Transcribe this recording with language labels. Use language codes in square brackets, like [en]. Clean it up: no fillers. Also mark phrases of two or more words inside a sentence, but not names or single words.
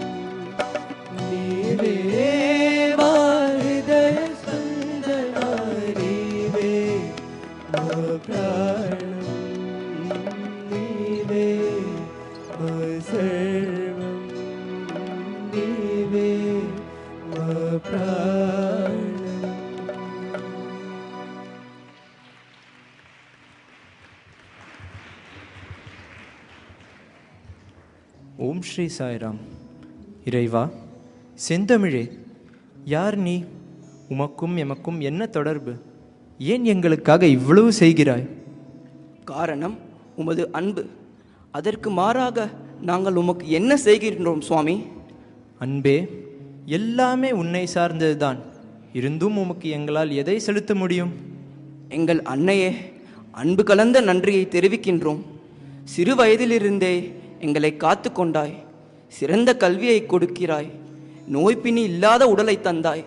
[te] నీవే మా హృదయ స్పందనా నీవే మా ప్రాణం నీవే మా సర్వం నీవే మా ప్రాణం. [ta] ஓம் ஸ்ரீ சாய்ராம். இறைவா, செந்தமிழே, யார் நீ? உமக்கும் எமக்கும் என்ன தொடர்பு? ஏன் எங்களுக்காக இவ்வளவு செய்கிறாய்? காரணம் உமது அன்பு. அதற்கு மாறாக நாங்கள் உமக்கு என்ன செய்கின்றோம் சுவாமி? அன்பே, எல்லாமே உன்னை சார்ந்ததுதான். இருந்தும் உமக்கு எங்களால் எதை செலுத்த முடியும்? எங்கள் அன்னையே, அன்பு கலந்த நன்றியை தெரிவிக்கின்றோம். சிறு வயதிலிருந்தே எங்களை காத்து கொண்டாய். சிறந்த கல்வியை கொடுக்கிறாய். நோய்பிணி இல்லாத உடலை தந்தாய்.